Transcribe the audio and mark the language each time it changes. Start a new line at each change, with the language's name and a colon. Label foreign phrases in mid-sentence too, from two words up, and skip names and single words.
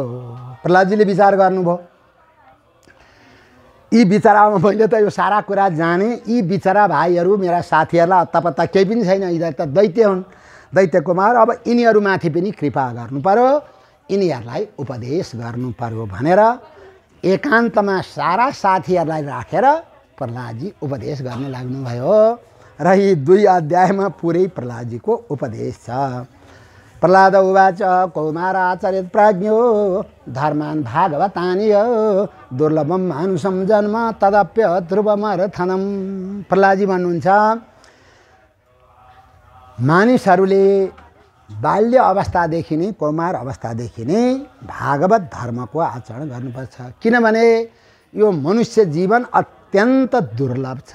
Nepali: प्रहलादजीले विचार गर्नुभयो, यी बिचरा मैले त यो सारा कुरा जाने, यी बिचरा भाइहरू मेरा साथीहरूलाई अत्तापत्ता केही पनि छैन, यिनीहरू त दैत्य हुन्, दैत्य कुमार, अब यिनीहरूमाथि पनि कृपा गर्नु पर्यो, यिनीहरूलाई उपदेश गर्नु पर्यो भनेर एकान्तमा सारा साथीहरूलाई राखेर प्रहलादजी उपदेश गर्न लाग्नुभयो। र यी 2 अध्यायमा पुरै प्रहलादजीको उपदेश छ।
Sanskrit: प्रहलाद उवाच कौमाराचरित प्रज्ञो धर्मान् भागवतानि दुर्लभम मानुषम जन्म तदप्य ध्रुवमर्थनम।
Nepali: प्रहलादजी भन्नुहुन्छ, मानिसहरूले बाल्य अवस्थादेखि नै, कौमार अवस्थादेखि नै भागवत धर्मको आचरण गर्नुपर्छ, किनभने यो मनुष्य जीवन अत्यन्त दुर्लभ छ।